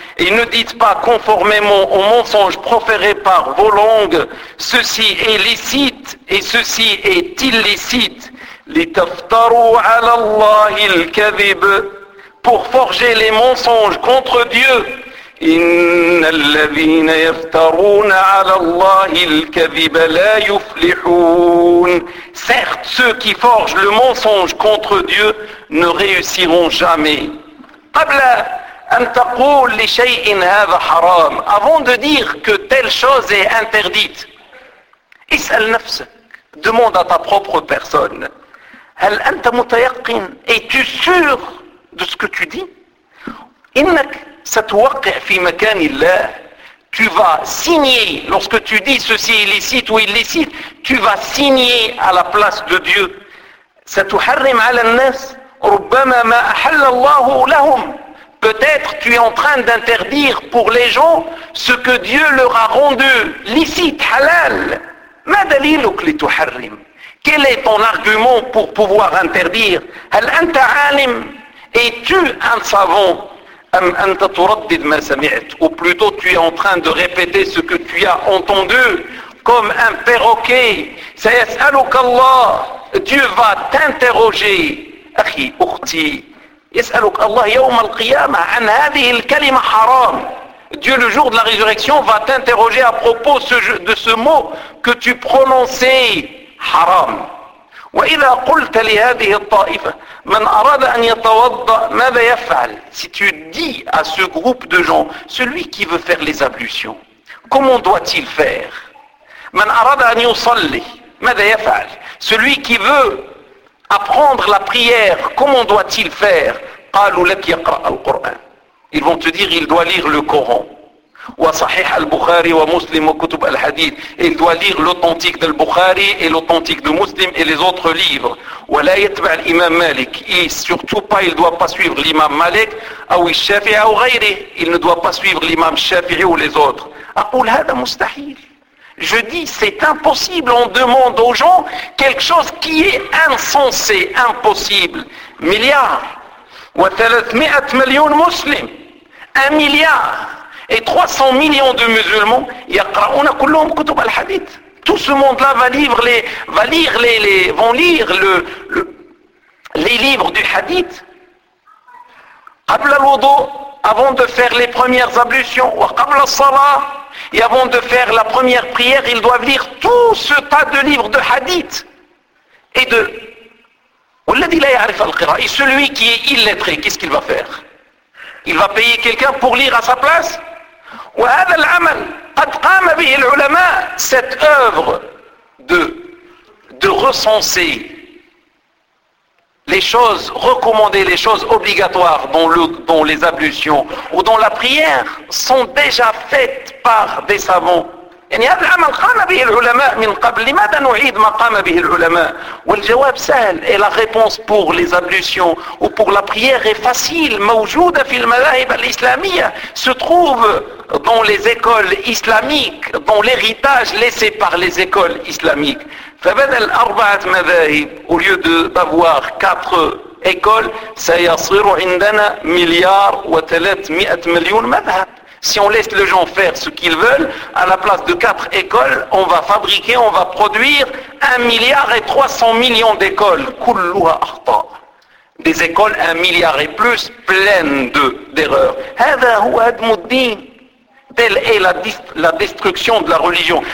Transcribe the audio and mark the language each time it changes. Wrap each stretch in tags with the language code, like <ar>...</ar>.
<fr>Et ne dites pas conformément au mensonge proféré par vos langues, ceci est licite et ceci est illicite.</fr> <ar>لتفتروا على الله الكذب.</ar> <fr>Pour forger les mensonges contre Dieu.</fr> <ar>إن الذين يفترون على الله الكذب لا يفلحون.</ar> <fr>Certes, ceux qui forgent le mensonge contre Dieu ne réussiront jamais.</fr> <ar>قبل أن تقول لشيء هذا حرام.</ar> <fr>Avant de dire que telle chose est interdite.</fr> <ar>اسأل نفسك.</ar> <fr>Demande à ta propre personne.</fr> <ar>هل أنت متيقن?</ar> <fr>Es-tu sûr de ce que tu dis?</fr> <ar>إنك ستوقع في مكان الله.</ar> <fr>Tu vas signer, lorsque tu dis ceci illicite ou illicite, tu vas signer à la place de Dieu.</fr> <ar>ستحرم على الناس ربما ما أحل الله لهم.</ar> <fr>Peut-être tu es en train d'interdire pour les gens ce que Dieu leur a rendu licite, halal.</fr> <ar>ما دليلك لتحرم?</ar> <fr>Quel est ton argument pour pouvoir interdire?</fr> <ar>هل أنت عالم?</ar> <fr>Es-tu un savant?</fr> <ar>أم أنت تردد ما سمعت?</ar> <fr>Ou plutôt tu es en train de répéter ce que tu as entendu comme un perroquet.</fr> <ar>سيسألك الله.</ar> <fr>Dieu va t'interroger.</fr> <ar>أخي أختي. يسألك الله يوم القيامة عن هذه الكلمة حرام.</ar> <fr>Dieu le jour de la résurrection va t'interroger à propos de ce mot que tu prononçais حرام.</fr> <ar>وإذا قلت لهذه الطائفة من أراد أن يتوضأ ماذا يفعل?</ar> <fr>Si tu dis à ce groupe de gens, celui qui veut faire les ablutions, comment doit-il faire?</fr> <ar>من أراد أن يصلي ماذا يفعل?</ar> <fr>Celui qui veut apprendre la prière, comment doit-il faire?</fr> <ar>قالوا لك يقرأ القرآن.</ar> <fr>Ils vont te dire il doit lire le Coran.</fr> <ar>وصحيح البخاري ومسلم وكتب الحديث.</ar> <fr>Il doit lire l'authentique de Bukhari et l'authentique de Muslim et les autres livres.</fr> <ar>ولا يتبع الإمام مالك.</ar> <fr>Et surtout pas, il ne doit pas suivre l'imam Malik ou الشافعي ou غيره. Il ne doit pas suivre l'imam الشافعي ou les autres.</fr> <ar>أقول هذا مستحيل.</ar> <fr>Je dis c'est impossible. On demande aux gens quelque chose qui est insensé, impossible.</fr> <ar>مليار. و300 مليون مسلم. 1 milliard.</ar> <fr>Et 300 millions de musulmans,</fr> <ar>yaqra'una kulluhum kutub al-hadith.</ar> <fr>Tout ce monde-là vont lire les livres du hadith.</fr> <ar>Qabla al-wudu,</ar> <fr>avant de faire les premières ablutions,</fr> <ar>wa qabla al-salah,</ar> <fr>et avant de faire la première prière, ils doivent lire tout ce tas de livres de hadith. Et de</fr> <ar>walladhi la ya'rif al-qira'a,</ar> <fr>et celui qui est illettré, qu'est-ce qu'il va faire? Il va payer quelqu'un pour lire à sa place?</fr> <ar>وهذا العمل قد قام به العلماء.</ar> <fr>Cette œuvre de recenser les choses recommandées, les choses obligatoires dans les ablutions ou dans la prière sont déjà faites par des savants</fr> <ar>يعني هذا العمل قام به العلماء من قبل، لماذا نعيد ما قام به العلماء؟ والجواب سهل.</ar> <fr>Et la réponse pour les ablutions ou pour la prière est facile.</fr> <ar>موجودة في المذاهب الإسلامية.</ar> <fr>Se trouve dans les écoles islamiques, dans l'héritage laissé par les écoles islamiques.</fr> <ar>فبدل أربعة مذاهب</ar> <fr>au lieu d'avoir quatre écoles,</fr> <ar>سيصير عندنا مليار و300 مليون مذهب.</ar> <fr>Si on laisse les gens faire ce qu'ils veulent, à la place de quatre écoles, on va fabriquer, on va produire 1,3 milliard d'écoles.</fr> <ar>Kulluha akhta.</ar> <fr>Des écoles, 1 milliard et plus, pleines d'erreurs.</fr> <ar>Hadha huwa hadmu ad-din.</ar> <fr>Telle est la destruction de la religion.</fr>